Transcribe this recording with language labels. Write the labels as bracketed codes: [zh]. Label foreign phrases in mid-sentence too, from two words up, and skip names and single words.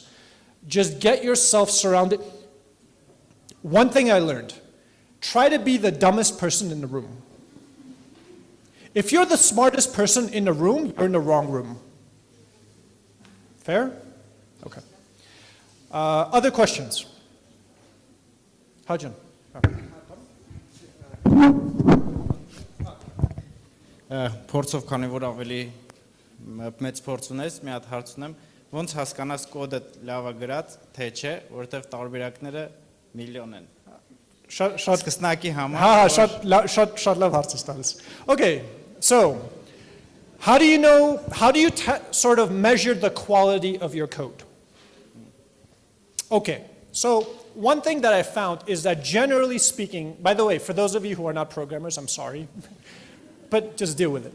[en] Just get yourself surrounded. One thing I learned, try to be the dumbest person in the room. If you're the smartest person in the room, you're in the wrong room. Fair? Okay. Other questions? Hajan. [hy] Փորձով քանի որ ավելի մեծ փորձ ունես, մի հատ հարց ունեմ, ոնց հասկանաս կոդը լավ է գրած, թե չէ, որովհետև տարբերակները միլիոն են։ Շատ կսնակի համար։ Շատ լավ հարց ես տալիս։ [en] Okay, so how do you sort of measure the quality of your code? Okay, so one thing that I found is that generally speaking, by the way, for those of you who are not programmers, I'm sorry, but just deal with it.